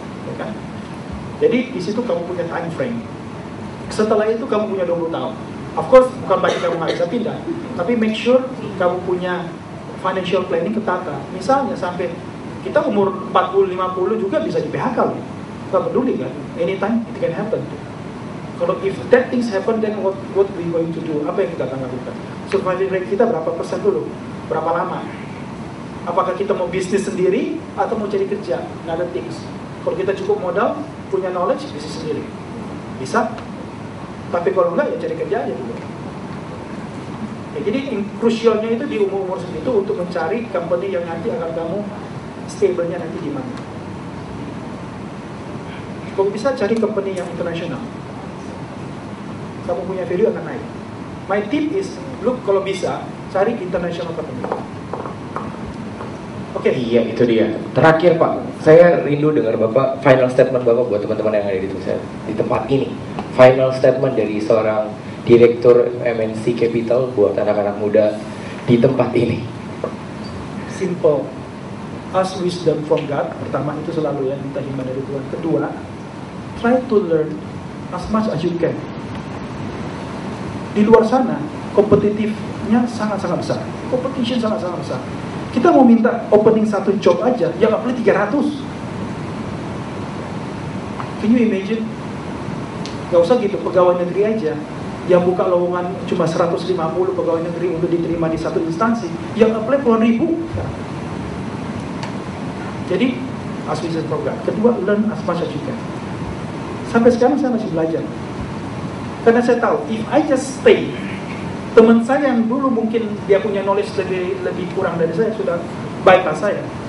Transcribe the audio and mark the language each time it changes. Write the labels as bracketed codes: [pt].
[id] Ya kan? Jadi di situ kamu punya time frame. Setelah itu kamu punya 20 tahun. Of course bukan bagi kamu nggak bisa pindah, tapi make sure kamu punya financial planning ketata. Misalnya sampai kita umur 40-50 juga bisa di PHK loh. Gak peduli kan, [en] anytime it can happen. Kalau if that things happen, then what we going to do? [id] Apa yang kita akan lakukan? Survival rate kita berapa persen dulu? Berapa lama? Apakah kita mau bisnis sendiri atau mau cari kerja? Another things. Kalau kita cukup modal, punya knowledge, bisnis sendiri. Bisa. Tapi kalau enggak, ya cari kerja aja dulu. Ya, jadi krusialnya itu di umur-umur segitu untuk mencari company yang nanti akan kamu stable-nya nanti di mana. Kalau bisa cari company yang internasional, kamu punya value akan naik. [en] My tip is, look [id] kalau bisa cari [en] international company. [id] Oke. Iya, itu dia. Terakhir Pak, saya rindu dengar Bapak final statement Bapak buat teman-teman yang ada di tempat ini. Final statement dari seorang direktur MNC Capital buat anak-anak muda di tempat ini. [en] Simple. Ask wisdom from God. [id] Pertama itu selalu ya, minta hikmah dari Tuhan. [en] Kedua, try to learn as much as you can. [id] Di luar sana, kompetitifnya sangat-sangat besar. Competition sangat-sangat besar. Kita mau minta opening satu job aja, ya nggak boleh 300. [en] Can you imagine? [id] Gak usah gitu, pegawai negeri aja. Yang buka lowongan cuma 150 pegawai negeri untuk diterima di satu instansi, yang apply puluhan ribu. [en] Jadi, as wisdom from God. Kedua, learn as much as you can. [id] Sampai sekarang saya masih belajar. Karena saya tahu, [en] if I just stay, [id] teman saya yang dulu mungkin dia punya knowledge lebih kurang dari saya, sudah bypass saya.